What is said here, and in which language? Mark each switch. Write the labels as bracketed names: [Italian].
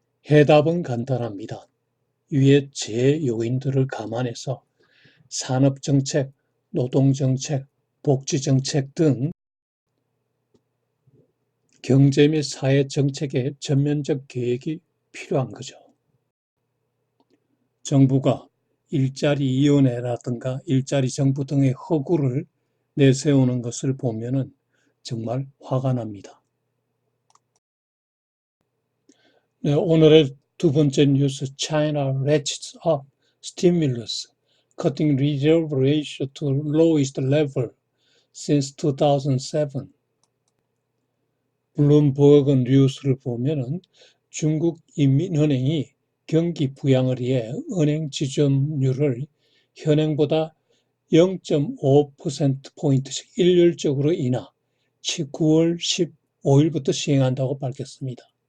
[Korean] 해답은 간단합니다. 위의 제 요인들을 감안해서 산업정책, 노동정책, 복지정책 등 경제 및 사회정책의 전면적 계획이 필요한 거죠. 정부가 일자리위원회라든가 일자리정부 등의 허구를 내세우는 것을 보면은 정말 화가 납니다. 네, 오늘의 두 번째 뉴스, [English] China ratchets up stimulus, cutting reserve ratio to lowest level since 2007. [Korean] 블룸버그 뉴스를 보면은 중국 인민은행이 경기 부양을 위해 은행 지준율을 현행보다 0.5%포인트씩 일률적으로 인하 9월 15일부터 시행한다고 밝혔습니다.